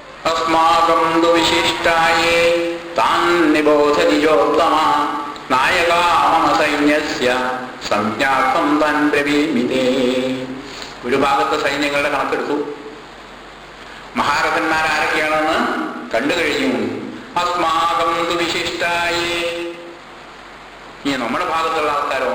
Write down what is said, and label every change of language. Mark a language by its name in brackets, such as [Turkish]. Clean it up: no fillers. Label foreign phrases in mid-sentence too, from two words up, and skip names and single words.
[Sanskrit] अस्माकं तु विशिष्टाये तान् निबोध निजोत्तम नायका मम सैन्यस्य संज्ञार्थं तान् ब्रवीमि ते. [Malayalam] ഒരു ഭാഗത്തെ സൈന്യങ്ങളുടെ കണക്കെടുത്തു. മഹാരഥന്മാരാരൊക്കെയാണെന്ന് കണ്ടു കഴിഞ്ഞു. [Sanskrit] अस्माकं तु विशिष्टा ये. [Malayalam] ഇനി നമ്മുടെ ഭാഗത്തുള്ള ആൾക്കാരോ?